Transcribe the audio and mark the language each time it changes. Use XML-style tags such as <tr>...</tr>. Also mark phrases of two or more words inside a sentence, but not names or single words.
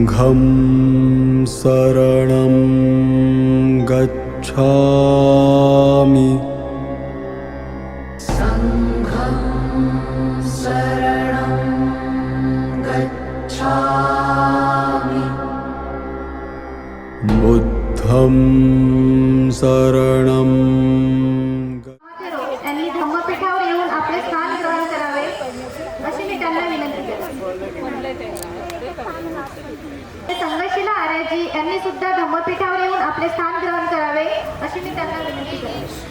<pi>बुद्धं शरणं गच्छामि सङ्घं शरणं गच्छामि बुद्धं शरणं</pi> <mr>यांनी धम्मपीठावर येऊन आपले स्थान ग्रहण करावे अशी मी त्यांना विनंती करते. संघशिला आर्यजी यांनी सुद्धा धम्मपीठावर येऊन आपले स्थान ग्रहण करावे अशी मी त्यांना विनंती करते.</mr>